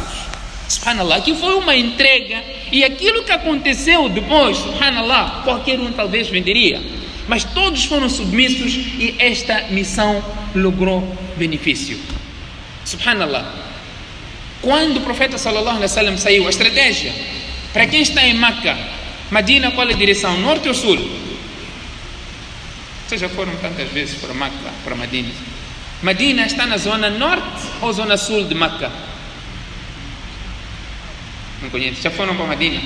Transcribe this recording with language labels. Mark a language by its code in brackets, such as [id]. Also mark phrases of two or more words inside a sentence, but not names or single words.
[pt] Subhanallah, aqui foi uma entrega, e aquilo que aconteceu depois, subhanallah, qualquer um talvez venderia, mas todos foram submissos e esta missão logrou benefício. Subhanallah. Quando o profeta [ar] صلى الله عليه وسلم [pt] saiu, a estratégia para quem está em Meca, Medina, qual é a direção? Norte ou sul? Vocês já foram tantas vezes para Meca, para Medina? Medina está na zona norte ou zona sul de Meca? Não conhecem? Já foram para Medina?